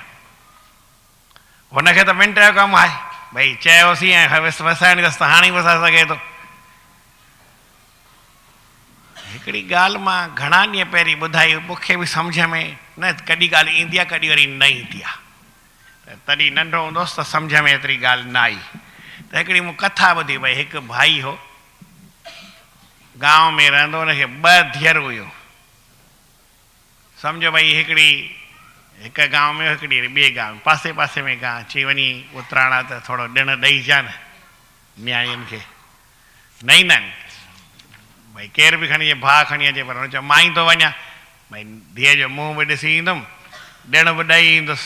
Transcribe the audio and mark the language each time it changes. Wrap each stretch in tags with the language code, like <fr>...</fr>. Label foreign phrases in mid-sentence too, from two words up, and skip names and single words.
<sd>हुनखे त मिंट जो कमु आहे, भई चयोसीं ऐं वसाइणी अथसि त हाणे ई वसाए सघे थो। हिकिड़ी ॻाल्हि मां घणा ॾींहं पहिरीं ॿुधाई, मूंखे बि सम्झ में न कॾहिं ॻाल्हि ईंदी आहे, कॾहिं वरी न ईंदी आहे। तॾहिं नंढो हूंदोसि त सम्झ में एतिरी ॻाल्हि न आई। त हिकिड़ी मूं कथा ॿुधी, भई हिकु भाई हो, गांव में रहंदो, हुनखे 2 धीअर हुयूं। सम्झो भई हिकु गांव में हिकिड़ी ॿिए गांव, पासे पासे में गांव, चई वञी उतराणा त थोरो ॾिण ॾेईजा न न्याणियुनि खे। न ईंदा आहिनि भई, केरु बि खणी अचे, भाउ खणी अचे, पर हुन चयो मां ई थो वञा, भई धीअ जो मुंहुं बि ॾिसी ईंदुमि, ॾिण बि ॾेई ईंदुसि।</sd>